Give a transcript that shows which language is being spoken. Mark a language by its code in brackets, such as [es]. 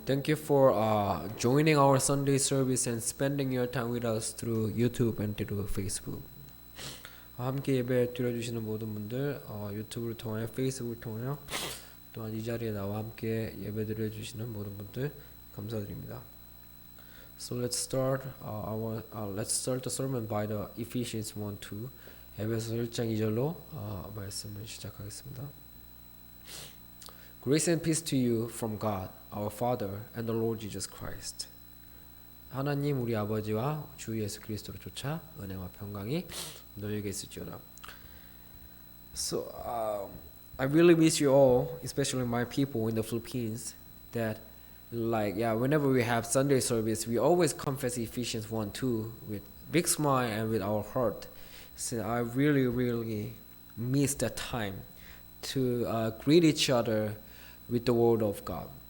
[en] Thank you for joining our Sunday service and spending your time with us through YouTube and through Facebook. [ko] 함께 예배 드려주시는 모든 분들 유튜브를 통하여 페이스북을 통하여 또한 이 자리에 나와 함께 예배 드려주시는 모든 분들 감사드립니다. [en] So let's start the sermon by the Ephesians 1:2. [ko] 에베소 1장 2절로 말씀을 시작하겠습니다. [en] Grace and peace to you from God, our Father, and the Lord Jesus Christ. [ko] 하나님 우리 아버지와 주 예수 그리스도로 쫓아 은혜와 평강이 너희에게 있을지어다. [en] So I really miss you all, especially my people in the Philippines, that whenever we have Sunday service, we always confess Ephesians 1:2 with big smile and with our heart. So I really miss that time to greet each other with the word of God.